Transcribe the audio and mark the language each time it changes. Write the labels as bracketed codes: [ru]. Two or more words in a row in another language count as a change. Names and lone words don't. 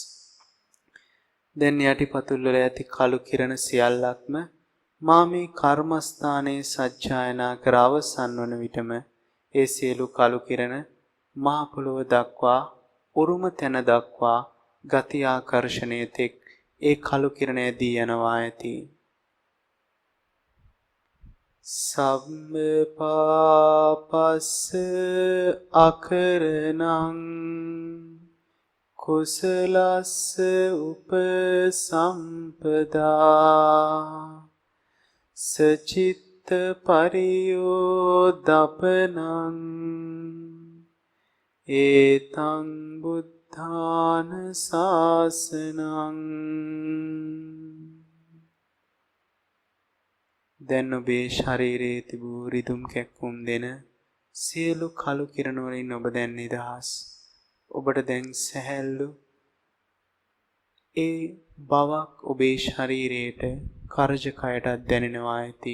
[si] දැන් යටිපතුල් වල ඇති කළු කිරණ සියල්ලක්ම මා මේ කර්මස්ථානයේ සජ්ජායනා කර අවසන් වන විටම ඒ සියලු කලු කිරණ මහ පොළොව දක්වා උරුම තැන දක්වා ගති ආකර්ෂණය තෙක් ඒ කලු කිරණ ඇදී යනවා ඇති. [pi] සම්ම පාපස්ස අකරණං කුසලස්ස උපසම්පදා සචිත්ත පරියෝදපනං ඒතං බුද්ධාන ශාසනං. [si] දැන් ඔබේ ශරීරයේ තිබූ රිදුම් කැක්කුම් දෙන සියලු කලු කිරණ වලින් ඔබ දැන් නිදහස්. ඔබට දැන් සැහැල්ලු ඒ බවක් ඔබේ ශරීරයට කරජකයටත් දැනෙනවා ඇති.